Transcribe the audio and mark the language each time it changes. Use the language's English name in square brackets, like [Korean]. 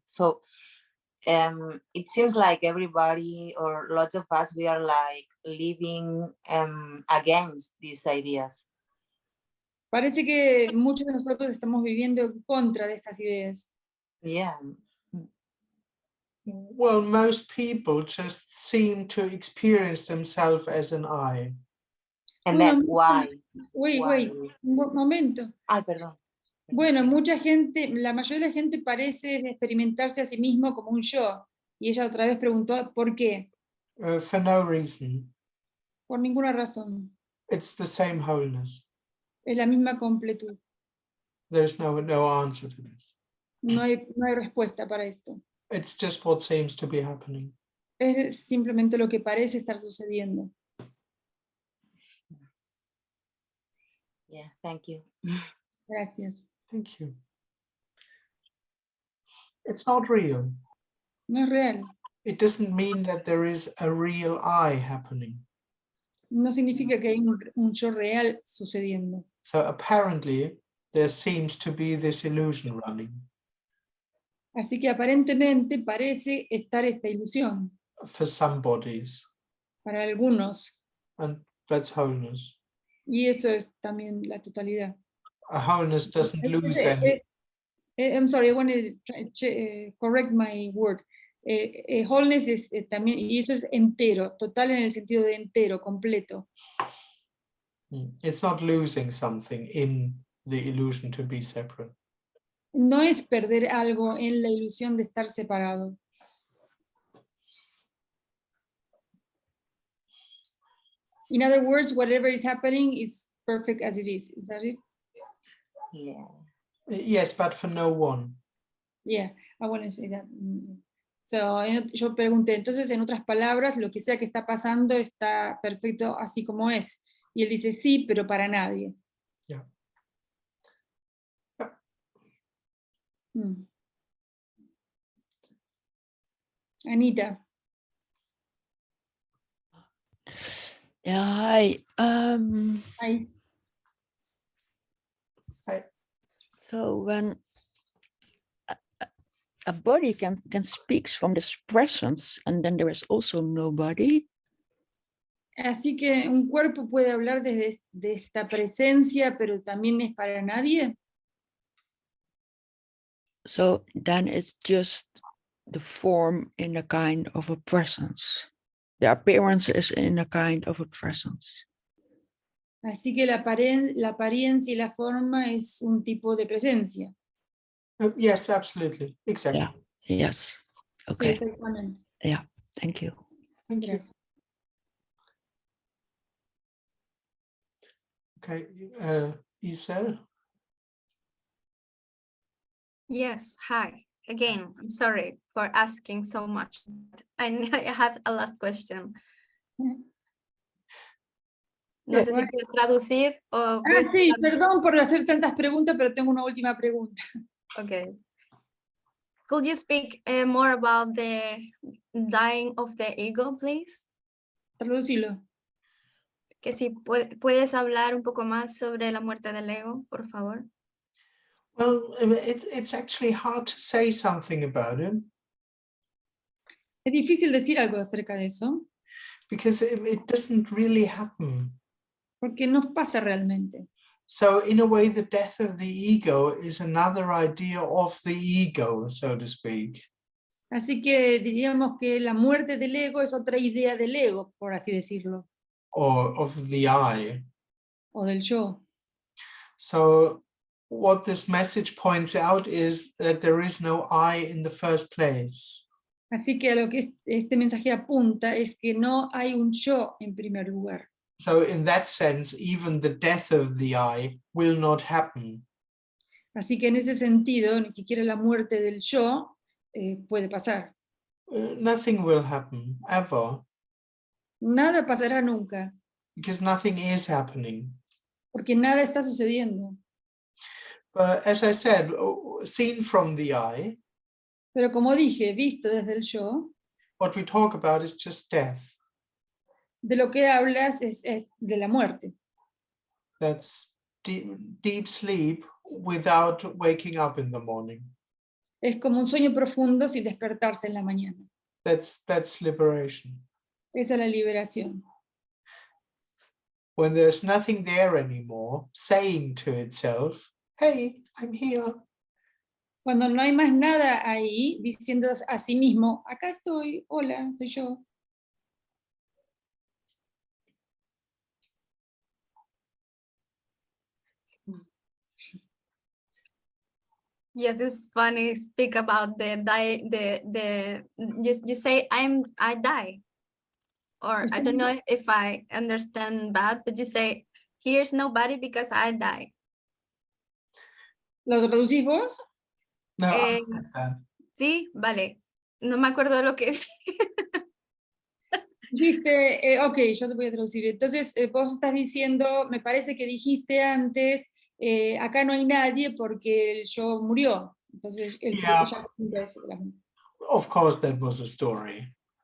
[English] So, it seems like everybody or lots of us, we are like living against these ideas. [Spanish] Parece que muchos de nosotros estamos viviendo en contra de estas ideas. [English] Yeah. Well, most people just seem to experience themselves as an I. And [Spanish] Bueno, [English] then why? Wait, Why? [Spanish] un momento. Ay, perdón. Bueno, mucha gente, la mayoría de la gente parece experimentarse a sí mismo como un yo. Y ella otra vez preguntó, ¿por qué? [English] For no reason. [Spanish] Por ninguna razón. [English] It's the same wholeness. [Spanish] Es la misma completud. [English] There's no answer to this. [Spanish] No hay respuesta para esto. [English] It's just what seems to be happening. [Spanish] Es simplemente lo que parece estar sucediendo. [English] Yeah, thank you. [Spanish] Gracias. [English] Thank you. It's not real. [Spanish] No es real. [English] It doesn't mean that there is a real I happening. [Spanish] No significa que hay un yo real sucediendo. [English] So apparently there seems to be this illusion running. [Spanish] Así que aparentemente parece estar esta ilusión [English] For some bodies, [Spanish] para algunos. [English] and that's wholeness. [Spanish] Y eso es también la totalidad. [English] A wholeness doesn't lose any. I'm sorry, I want to correct my word. [Spanish] Wholeness es también, y eso es entero, total en el sentido de entero, completo. [English] It's not losing something in the illusion to be separate. [Spanish] No es perder algo en la ilusión de estar separado. [English] In other words, whatever is happening is perfect as it is. Is that it? Yeah. Yes, but for no one. Yeah, I want to say that. [Spanish] So, yo pregunté, entonces, en otras palabras, lo que sea que está pasando está perfecto así como es. Y él dice, sí, pero para nadie. [English] Yeah. Anita. Yeah, hi. Hi. Hi. So when a body can speak from this presence, and then there is also nobody. [Spanish] Así que un cuerpo puede hablar desde de esta presencia, pero también es para nadie. [English] So then it's just the form in a kind of a presence. The appearance is in a kind of a presence. [Spanish] Así que la apariencia y la forma es un tipo de presencia. [English] Yes, absolutely. Exactly. Yeah. Yes. [Spanish] Sí, [English] Okay. [Spanish] exactamente. [English] Yeah. Thank you. Thank you. [Spanish] Gracias. [English] Okay, Isel. Yes, hi. Again, I'm sorry for asking so much. I have a last question. [Spanish] No sé si quieres traducir o... Sí, perdón por hacer tantas preguntas, pero tengo una última pregunta. [English] Okay. Could you speak more about the dying of the ego, please? [Spanish] Traducilo. Que si puedes hablar un poco más sobre la muerte del ego, por favor. [English] Well, it's actually hard to say something about it. [Spanish] Es difícil decir algo acerca de eso, [English] Because it doesn't really happen. [Spanish] porque no pasa realmente. [English] So in a way, the death of the ego is another idea of the ego, so to speak. [Spanish] Así que diríamos que la muerte del ego es otra idea del ego, por así decirlo, [English] Or of the I. [Spanish] o del yo. [English] So what this message points out is that there is no I in the first place. [Spanish] Así que a lo que este mensaje apunta es que no hay un yo en primer lugar. [English] So in that sense, even the death of the I will not happen. [Spanish] Así que en ese sentido, ni siquiera la muerte del yo puede pasar. [English] Nothing will happen, ever, [Spanish] Nada pasará nunca, [English] because nothing is happening. [Spanish] porque nada está sucediendo. [English] But as I said, seen from the I, [Spanish] Pero como dije, visto desde el yo, [English] what we talk about is just death. [Spanish] de lo que hablas es de la muerte. [English] That's deep sleep without waking up in the morning. [Spanish] Es como un sueño profundo sin despertarse en la mañana. [English] That's liberation. [Spanish] Esa es la liberación. [English] When there's nothing there anymore, saying to itself, hey, I'm here. [Spanish] Cuando no hay más nada ahí, diciendo a sí mismo, acá estoy, hola, soy yo. [English] Yes, it's funny. Speak about the die. You say I die, or I don't know if I understand bad, but you say here's nobody because I die. [Spanish] ¿Lo traducís vos? [English] No, I said that. [Spanish] Sí, vale. No me acuerdo de lo que es. Dijiste, ok, yo te voy a traducir. Entonces, vos estás diciendo, me parece que dijiste antes, acá no hay nadie porque el yo murió. Entonces, [English] Yeah. [Spanish] eso. [English] Of course, that was a story.